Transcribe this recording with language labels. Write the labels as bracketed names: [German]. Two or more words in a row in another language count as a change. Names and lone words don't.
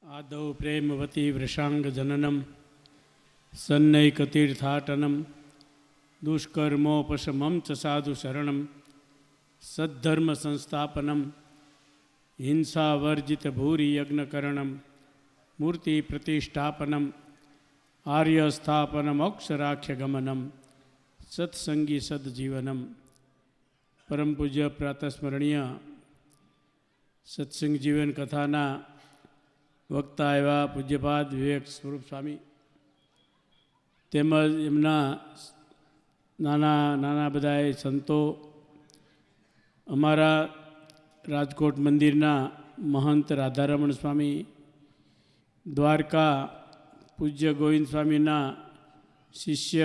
[Sanskrit] आदौ प्रेमवती वृषांगजननम सन्नैकतीर्थाटनम दुष्कर्मोपशमं च साधु शरणम सद्धर्म संस्थापनम हिंसावर्जित भूरि यज्ञकरणम मूर्ति प्रतिष्ठापनम आर्यस्थापनम अक्षराख्यगमनम सत्संगी सद्जीवनम। [Hindi] परम पूज्य प्रातस्मरणीय सत्संग जीवन कथाना वक्ता एवं पूज्यपाद विवेक स्वरूप स्वामी [Gujarati] તેમજ એમના નાના બધાએ સંતો, અમારા રાજકોટ મંદિરના મહંત રાધારમણ સ્વામી, દ્વારકા પૂજ્ય ગોવિંદ સ્વામીના શિષ્ય